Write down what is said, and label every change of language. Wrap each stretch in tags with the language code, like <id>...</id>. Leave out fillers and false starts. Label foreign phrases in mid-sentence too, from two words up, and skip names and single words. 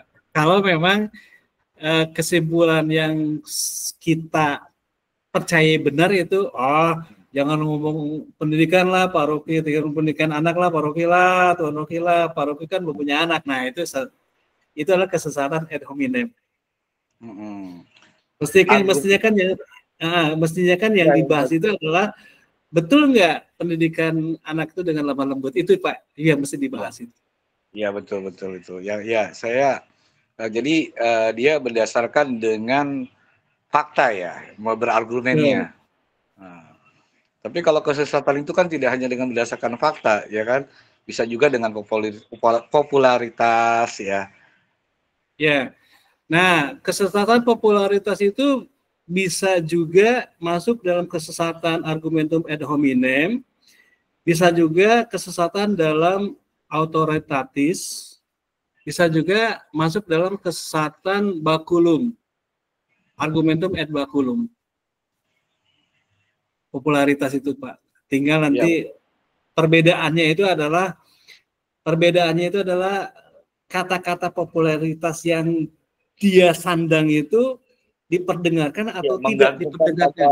<id>Kalau memang kesimpulan yang kita percaya benar itu, jangan ngomong pendidikan lah Pak Rocky, pendidikan anak lah Pak Rocky lah, Tuan Rocky lah, Pak Rocky kan belum punya anak. Nah itu adalah kesesatan ad hominem. Mestinya kan yang dibahas itu adalah betul nggak pendidikan anak itu dengan lemah lembut itu Pak? Iya mesti dibahas itu. Iya betul itu. Ya saya jadi dia berdasarkan dengan fakta ya, mau berargumennya. Tapi kalau kesesatan itu kan tidak hanya dengan berdasarkan fakta, ya kan? Bisa juga dengan popularitas ya. Ya. Nah, kesesatan popularitas itu bisa juga masuk dalam kesesatan</id> <la>argumentum ad hominem,</la> <id>bisa juga kesesatan dalam autoritatis, bisa juga masuk dalam kesesatan bakulum,</id> <la>argumentum ad bakulum.</la> <id>Popularitas itu Pak. Tinggal nanti perbedaannya itu adalah kata-kata popularitas yang dia sandang itu diperdengarkan atau tidak diperdengarkan.</id>